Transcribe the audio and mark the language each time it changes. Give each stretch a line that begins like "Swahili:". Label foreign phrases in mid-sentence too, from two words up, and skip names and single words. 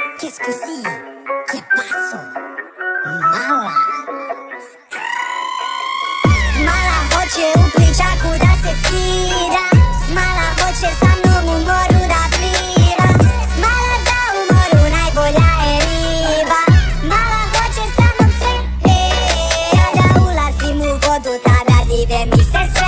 French: qu'est-ce que si?
Spanish: ¿Qué pasó? Mala.
Croatian: Mala hoće u pličaku da se skida. Mala hoće sa mnom u moru da pliva. Mala za u moru najbolja je riba. Mala hoće sa mnom sve, a da ulazim u vodu tada dive mi se sve.